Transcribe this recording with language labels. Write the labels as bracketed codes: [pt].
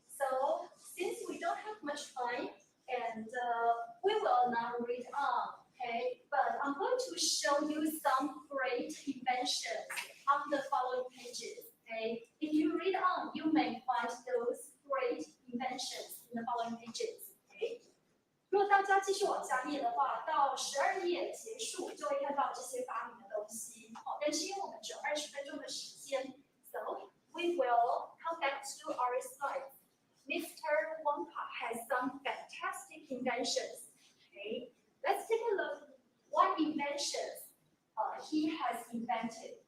[en] So since we don't have much time, and we will not read on. Okay, but I'm going to show you some great inventions on the following pages. Okay, if you read on, you may find those great inventions in the following pages. Okay. [zh] 如果大家继续往下念的话，到12页结束就会看到这些发明的东西。好，但是因为我们只有20分钟的时间 [en] ，so we will come back to our slides. Mr. Wonka has some fantastic inventions. Okay, let's take a look what inventions he has invented.